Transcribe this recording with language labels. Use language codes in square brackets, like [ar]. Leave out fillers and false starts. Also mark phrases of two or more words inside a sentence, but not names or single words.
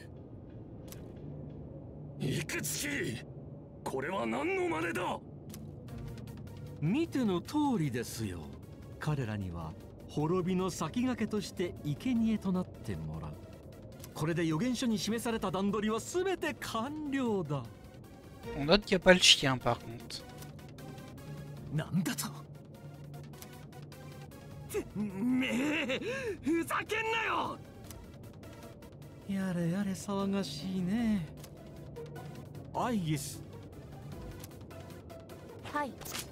[ja] いくつき、これは何の真似だ。見ての通りですよ。彼らには滅びの先駆けとして生贄となってもらう。これで預言書に示された段取りは全て完了だ。 [fr] On note qu'il n'y a pas le chien par contre. [ja] なんだと。てめえ、ふざけんなよ。やれやれ騒がしいね。アイギス。はい。